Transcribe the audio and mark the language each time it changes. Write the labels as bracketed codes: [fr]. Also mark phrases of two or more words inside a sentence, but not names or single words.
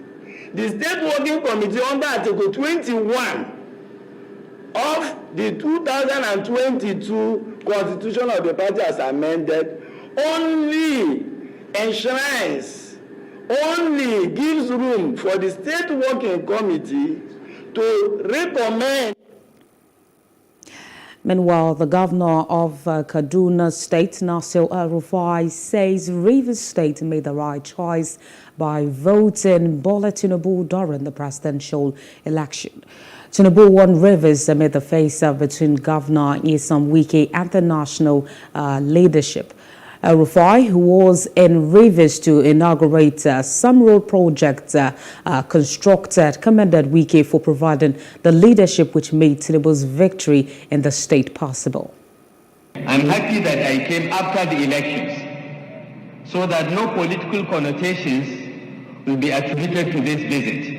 [en] The state working committee under Article 21 of the 2022 Constitution of the party as amended only enshrines, only gives room for the state working committee to recommend. Meanwhile, the governor of Kaduna State, Nasir El-Rufai, says Rivers State made the right choice by voting Bola Tinubu during the presidential election. Tinubu won Rivers amid the face-off between Governor Nyesom Wike and the national leadership. El-Rufai, who was in Rivers to inaugurate some road projects constructed, commended Wike for providing the leadership which made Tinubu's victory in the state possible. I'm happy that I came after the elections so that no political connotations will be attributed to this visit.